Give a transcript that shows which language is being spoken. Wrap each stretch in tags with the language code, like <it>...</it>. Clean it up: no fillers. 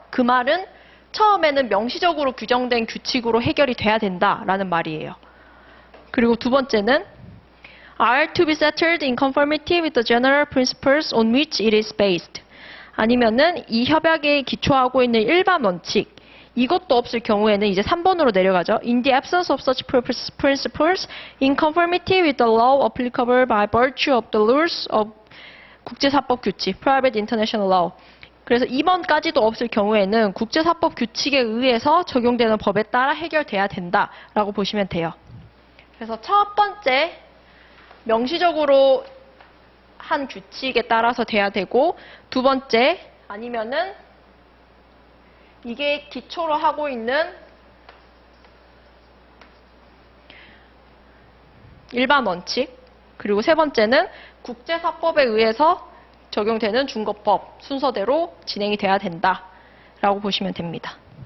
<ko>그 말은 처음에는 명시적으로 규정된 규칙으로 해결이 돼야 된다라는 말이에요. 그리고 두 번째는</ko> <en>are to be settled in conformity with the general principles on which it is based</en> <ko>아니면은 이 협약에 기초하고 있는 일반 원칙 이것도 없을 경우에는 이제 3번으로 내려가죠.</ko> <en>In the absence of such principles, in conformity with the law applicable by virtue of the rules of</en> <ko>국제사법 규칙,</ko> <en>private international law.</en> <ko>그래서 2번까지도 없을 경우에는 국제사법 규칙에 의해서 적용되는 법에 따라 해결돼야 된다라고 보시면 돼요. 그래서 첫 번째, 명시적으로 한 규칙에 따라서 돼야 되고, 두 번째, 아니면은 이게 기초로 하고 있는 일반 원칙, 그리고 세 번째는 국제사법에 의해서 적용되는 중거법 순서대로 진행이 돼야 된다라고 보시면 됩니다.</ko>